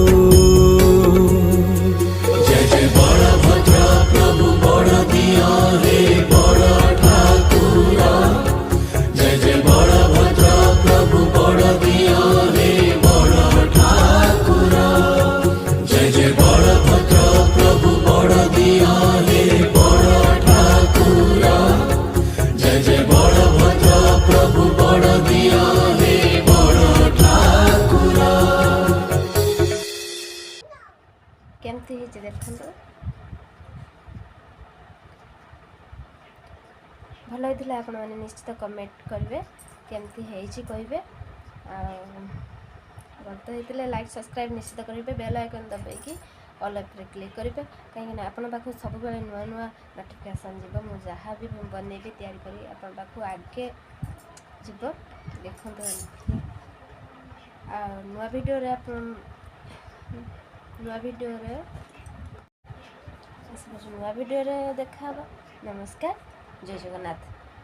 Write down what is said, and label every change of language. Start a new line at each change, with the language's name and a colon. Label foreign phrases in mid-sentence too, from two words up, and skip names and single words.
Odia: ଜୟ ଜୟ ବଡ଼ଭଦ୍ର ପ୍ରଭୁ ବଡ଼ ଦିଅଁ ହେ ବଡ଼ ଠାକୁର ଜୟ ଜୟ ବଡ଼ଭଦ୍ର ପ୍ରଭୁ ବଡ଼ ଦିଅଁ ହେ ବଡ଼ ଠାକୁର ଜୟ ଜୟ ବଡ଼ଭଦ୍ର ପ୍ରଭୁ ବଡ଼ ଦିଅଁ ହେ ବଡ଼ ଠାକୁର ଜୟ ଜୟ ବଡ଼ଭଦ୍ର ପ୍ରଭୁ ବଡ଼ ଦିଅଁ ହେ ବଡ଼ ଠାକୁର केमती ହେଇଛି ଦେଖନ୍ତୁ ଭଲ ହେଇଥିଲେ ଆପଣମାନେ ନିଶ୍ଚିତ କମେଣ୍ଟ କରିବେ କେମିତି ହେଇଛି କହିବେ ଆଉ ଭଲ ତ ହେଇଥିଲେ
English: like subscribe
Odia: ନିଶ୍ଚିତ କରିବେ
English: bell icon
Odia: ଦବାଇକି ଅଲ୍ ଉପରେ କ୍ଲିକ୍ କରିବେ କାହିଁକିନା ଆପଣଙ୍କ ପାଖକୁ ସବୁବେଳେ ନୂଆ ନୂଆ ନୋଟିଫିକେସନ୍ ଯିବ ମୁଁ ଯାହା ବି ବନେଇବି ତିଆରି କରି ଆପଣଙ୍କ ପାଖକୁ ଆଗେ ଯିବ ଦେଖନ୍ତୁ ଆଉ ନୂଆ ଭିଡ଼ିଓରେ ଦେଖା ହେବ ନମସ୍କାର ଜୟ ଜଗନ୍ନାଥ।